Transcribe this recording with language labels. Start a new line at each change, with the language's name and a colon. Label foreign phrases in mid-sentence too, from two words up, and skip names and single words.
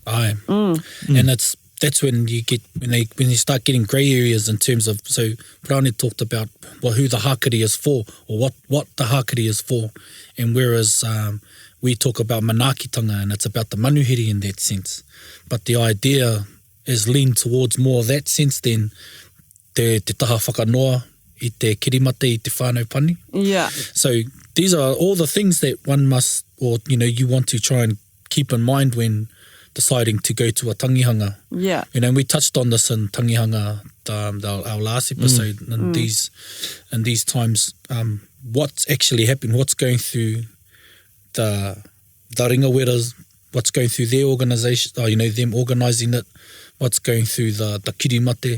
English: And that's when you start getting grey areas in terms of, so Praone talked about who the hakari is for, or what the hakari is for, and whereas we talk about manaakitanga and it's about the manuhiri in that sense. But the idea is leaned towards more of that sense than
Māori: te taha whakanoa i te kirimate i te whānau pani.
English: Yeah. So these are all the things that one must, or you want to try and keep in mind when deciding to go to a tangihanga. Yeah. We touched on this in tangihanga, our last episode, and these times, what's actually happening, what's going through the ringaweras, what's going through their organisation, them organising it, what's going through the kirimate.